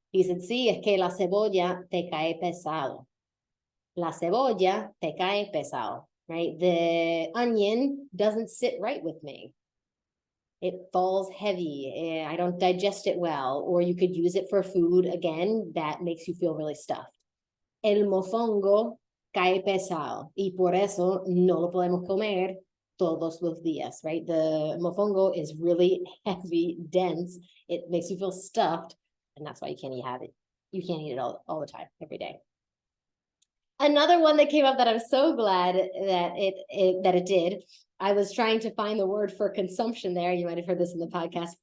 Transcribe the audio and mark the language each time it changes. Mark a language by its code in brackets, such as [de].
[en] He said, [es] sí, es que la cebolla te cae pesado. La cebolla te cae pesado, right? [en] The onion doesn't sit right with me. It falls heavy. I don't digest it well. Or you could use it for food, again, that makes you feel really stuffed. [es] El mofongo cae pesado. Y por eso no lo podemos comer todos los días, right? [en] The mofongo is really heavy, dense. It makes you feel stuffed. And that's why you can't have it. You can't eat it all the time, every day. Another one that came up that I'm so glad that it did. I was trying to find the word for consumption there. You might have heard this in the podcast.